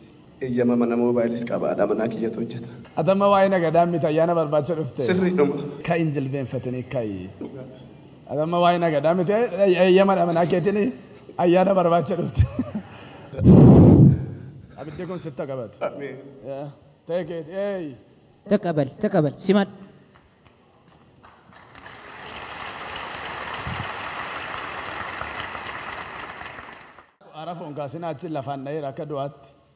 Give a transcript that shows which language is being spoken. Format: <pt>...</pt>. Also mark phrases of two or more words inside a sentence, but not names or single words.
<om>Eeyyama mana moobaayiliis qabaadha manaa kiyyatu hojjeta. Adamma waa'ee nagadaa miti ayyaana barbaacha dhuftee. Sirriidhuma. Kan hin jilbeenfatanii kayi. Adamma waa'ee nagadaa miti eeyyama manaa keetiin ayyaana barbaacha dhufte. Abiddi kun sitta qabatu.</om> <en>Take it.</en> <am>ተቀበል ሲማድ</am> <om>Arafoon kaasinaa achi lafaan dha'eera akka du'aatti.</om>